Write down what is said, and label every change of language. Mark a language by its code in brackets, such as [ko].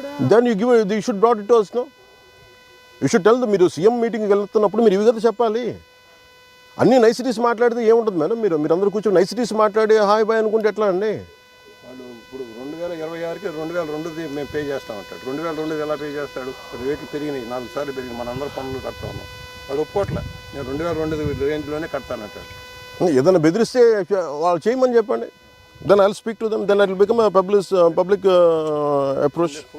[en] Then you should brought it to us, no? You should tell them. [te] మీరు CM మీటింగ్కి వెళ్తున్నప్పుడు మీరు ఇవి కదా చెప్పాలి. అన్ని నైసిటీస్ మాట్లాడితే ఏముంటుంది మేడం? మీరందరూ కూర్చొని నైసిటీస్ మాట్లాడి హాయ్ బాయ్ అనుకుంటే ఎట్లా అండి? వాళ్ళు ఇప్పుడు 2026కి 2002 మేము పే చేస్తామంటాడు. 2002 ఎలా పే చేస్తాడు? రేట్లు పెరిగినాయి, 4 సార్లు పెరిగినాయి, మనందరూ పనులు కడతా ఉన్నాం. వాడు ఒప్పుకోట్లే, నేను 2002 రేంజ్లోనే కడతానంటాడు. ఏదైనా బెదిరిస్తే వాళ్ళు చేయమని చెప్పండి. [en] then I'll speak to them, then it will become a public approach.